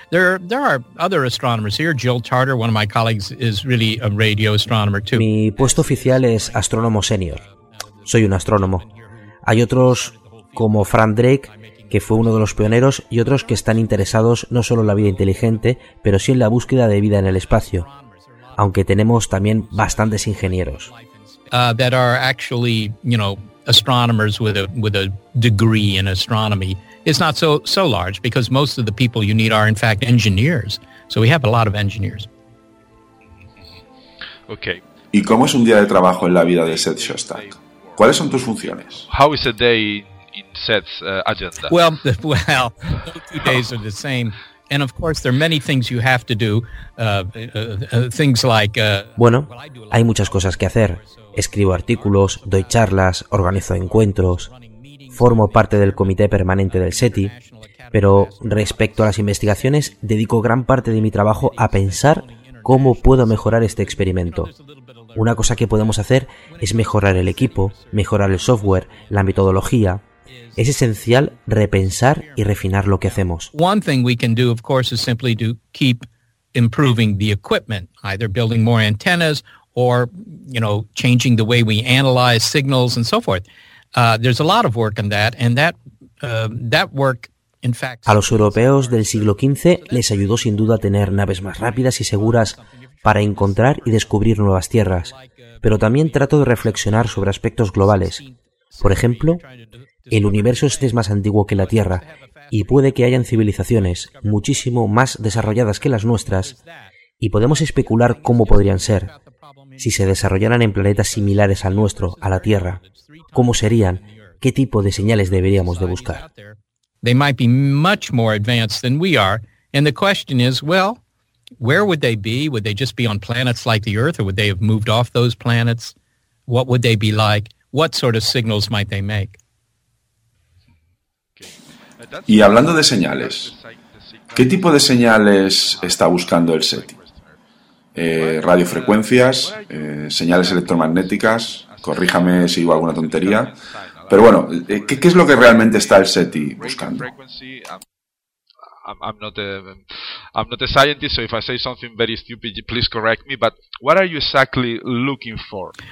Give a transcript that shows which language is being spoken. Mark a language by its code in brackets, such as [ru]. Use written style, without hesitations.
[en] There are other astronomers here. Jill Tarter, one of my colleagues, is really a radio astronomer too. [es] Mi puesto oficial es astrónomo senior. Soy un astrónomo. Hay otros como Fran Drake, que fue uno de los pioneros, y otros que están interesados no solo en la vida inteligente, pero sí en la búsqueda de vida en el espacio. Aunque tenemos también bastantes ingenieros. [en] That are actually, you know, astronomers with a degree in astronomy. It's not so large because most of the people you need are in fact engineers. So we have a lot of engineers. Okay. [es] ¿Y cómo es un día de trabajo en la vida de Seth Shostak? ¿Cuáles son tus funciones? [en] How is a day in Seth's agenda? Well, two days are the same. And of course there are many things you have to do things like [es] bueno, hay muchas cosas que hacer. Escribo artículos, doy charlas, organizo encuentros, formo parte del comité permanente del SETI, pero respecto a las investigaciones dedico gran parte de mi trabajo a pensar cómo puedo mejorar este experimento. Una cosa que podemos hacer es mejorar el equipo, mejorar el software, la metodología. Es esencial repensar y refinar lo que hacemos. [en] One thing we can do, of course, is simply to keep improving the equipment, either building more antennas or, you know, changing the way we analyze signals and so forth. There's a lot of work in that, and that work, in fact. [es] A los europeos del siglo XV les ayudó sin duda a tener naves más rápidas y seguras para encontrar y descubrir nuevas tierras. Pero también trato de reflexionar sobre aspectos globales. Por ejemplo, el universo es más antiguo que la Tierra, y puede que hayan civilizaciones muchísimo más desarrolladas que las nuestras, y podemos especular cómo podrían ser, si se desarrollaran en planetas similares al nuestro, a la Tierra. ¿Cómo serían? ¿Qué tipo de señales deberíamos de buscar? [en] They might be much more advanced than we are, and the question is, well, where would they be? Would they just be on planets like the Earth, or would they have moved off those planets? What would they be like? What sort of signals might they make? [es] Y hablando de señales, ¿qué tipo de señales está buscando el SETI? Radiofrecuencias, señales electromagnéticas, corríjame si digo alguna tontería, pero bueno, ¿qué es lo que realmente está el SETI buscando? [en] I'm not a scientist, so if I say something very stupid, please correct me, but what are you exactly looking for?